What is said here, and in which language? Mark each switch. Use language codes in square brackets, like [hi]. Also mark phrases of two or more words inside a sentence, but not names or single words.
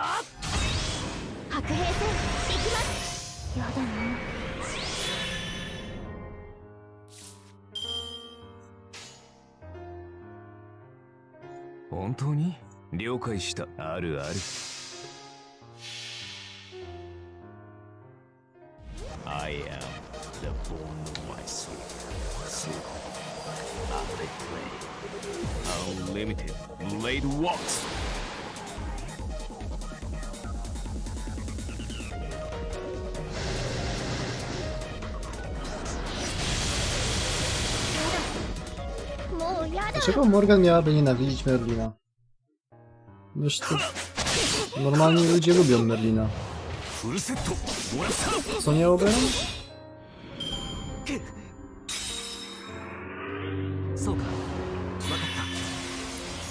[ja] 白兵戦行きます。やだな。本当に了解した。 [en] あるある。I am the bone of my soul. I play unlimited blade walks. [ja] もうやだ。 [pl] Dlaczego Morgan miałaby nienawidzić Merlina? Wiesz, to... Normalni ludzie lubią Merlina. [ja] フルセットもらった [pl] Co nie oberam? [ja] そうか。わかっ